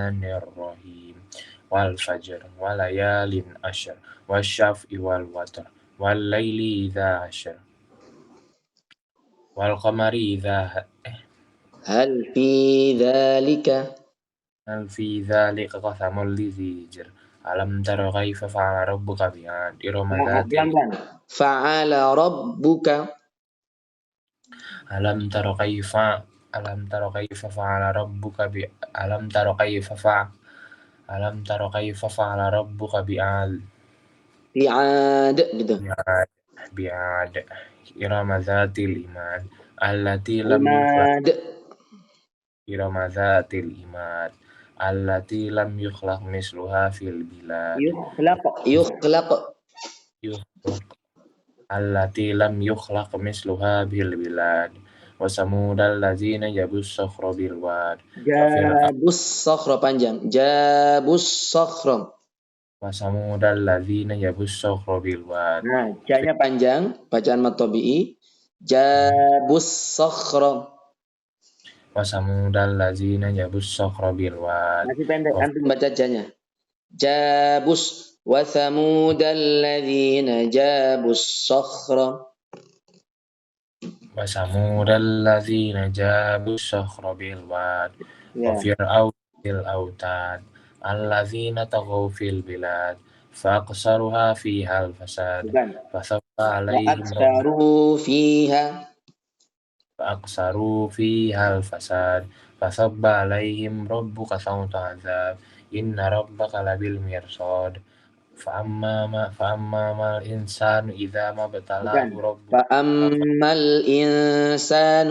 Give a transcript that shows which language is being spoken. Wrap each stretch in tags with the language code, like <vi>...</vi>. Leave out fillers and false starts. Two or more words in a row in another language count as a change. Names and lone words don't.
<ar>بسم الله الرحمن الرحيم والفجر وليال عشر والشفع والوتر والليل إذا يسر. والقمر إذا هل في ذلك. هل في ذلك قسم لذي حجر. ألم تر كيف فعل ربك بعاد إرم ذات</ar> <id>Pelan-pelan.</id> <ar>فعل ربك. ألم تر كيف فعل ربك ب ألم تر كيف ف ألم تر كيف فعل ربك بعاد</ar> <id>Bi'ad gitu.</id> <ar>بعاد بعاد إرم ذات العماد التي لم يخلق Imad. إرم ذات العماد التي لم يخلق مثلها في البلاد Yukhlaq. يخلق التي لم يخلق مثلها بالبلاد وثمود الذين جابوا الصخر بالواد جابوا الصخر panjang. جابوا الصخر. وثمود الذين جابوا الصخر بالواد</ar> <id>Nah, ja-nya panjang, bacaan</id> <ar>مد طبيعي. جابوا الصخر. وثمود الذين جابوا الصخر بالواد</ar> <id>Masih pendek, antum baca ja-nya.</id> <ar>جابوا وثمود الذين جابوا الصخر. وثمود الذين جابوا الصخر بالواد و</ar> <id>Ya.</id> <ar>فرعون ذي الأوتاد الذين طغوا في البلاد فأكثروا فيها الفساد</ar> <id>Bukan.</id> <ar>fasabba Wa alaihim أكثروا فيها. فأكثروا فيها الفساد فصب عليهم ربك صوت عذاب إن ربك لبالمرصاد فأما ما الإنسان إذا ما ابتلاه</ar> <id>Bukan.</id> <ar>ربه فأما الإنسان.</ar>